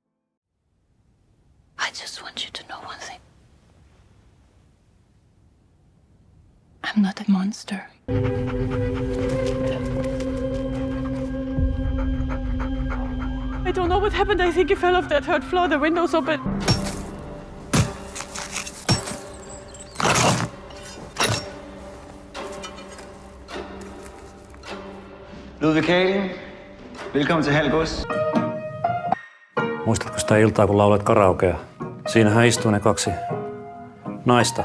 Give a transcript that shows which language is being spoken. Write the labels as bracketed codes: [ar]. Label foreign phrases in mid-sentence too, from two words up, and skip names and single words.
[en] I just want you to know one thing. I'm not a monster. I don't know what happened. I think he fell off that 3rd floor. The window's open. [da] Ludvig, velkommen til Halgos. [fi] Muistatko sitä iltaa, kun laulet karaokea? Siinähän istui ne 2 naista.